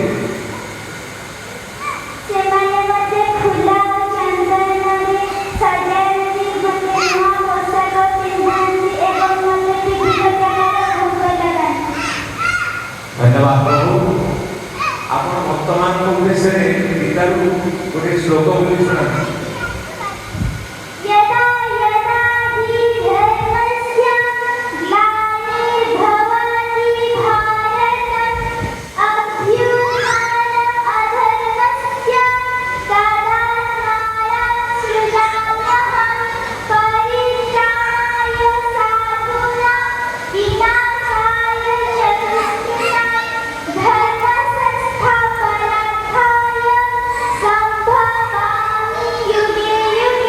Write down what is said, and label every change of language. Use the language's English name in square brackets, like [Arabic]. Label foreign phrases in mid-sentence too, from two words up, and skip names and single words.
[Odia] ସେମାନେ ମୋତେ ଫୁଲ ଓ ଚନ୍ଦନରେ ସଜାନ୍ତି, ମୋତେ ନୂଆ ପୋଷାକ ପିନ୍ଧାନ୍ତି ଏବଂ ମୋତେ ବିଭିନ୍ନ ପ୍ରକାର ଭୋଗ ଲଗାନ୍ତି। ଧନ୍ୟବାଦ ପ୍ରଭୁ। ଆପଣ ଭକ୍ତମାନଙ୍କ ଉଦ୍ଦେଶ୍ୟରେ ଗୀତାରୁ ଗୋଟିଏ ଶ୍ଲୋକ ବୋଲି ଶୁଣାନ୍ତୁ। [Sanskrit] यदा यदा हि धर्मस्य ग्लानिर्भवति भारत अभ्युत्थानम् अधर्मस्य तदात्मानं सृजाम्यहं परित्राणाय साधूनां विनाशाय च दुष्कृतां धर्मसंस्थापनार्थाय सम्भवामि युगे युगे।